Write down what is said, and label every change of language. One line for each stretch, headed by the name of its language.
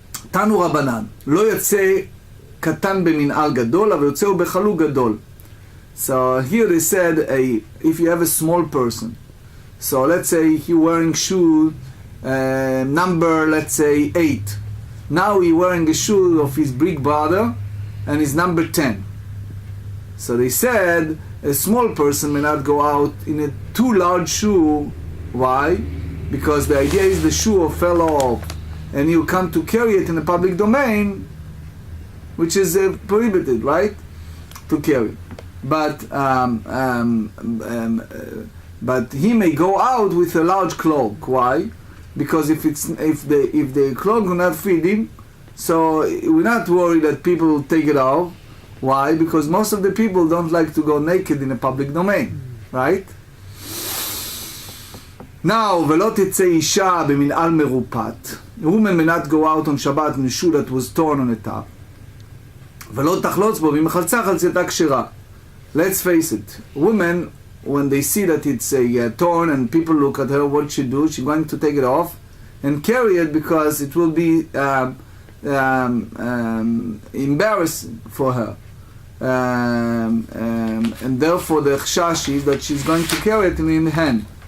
Hebrew: תנו רבנן, לא יוצא קטן במנעל גדול, אבל יוצא הוא בחלוק גדול.
English: So here they said, if you have a small person, so let's say he wearing shoe number, let's say 8. Now he wearing a shoe of his big brother, and he's number 10. So they said, a small person may not go out in a too large shoe. Why? Because the idea is the shoe fell off, and you come to carry it in the public domain, which is prohibited, right? To carry. But he may go out with a large cloak. Why? Because if the cloak will not fit him, so we're not worried that people will take it off. Why? Because most of the people don't like to go naked in a public domain, right?
Hebrew: Now, ולא תצא אישה במנעל מרופט.
English: Women may not go out on Shabbat in a shoe that was torn on the top.
Hebrew: ולא תחלוץ בו, והיא מחלצה חלצתה כשרה.
English: Let's face it, women, when they see that it's torn and people look at her, what she do? She's going to take it off and carry it because it will be embarrassing for her. And therefore the chashash is that she's going to carry it in her hand.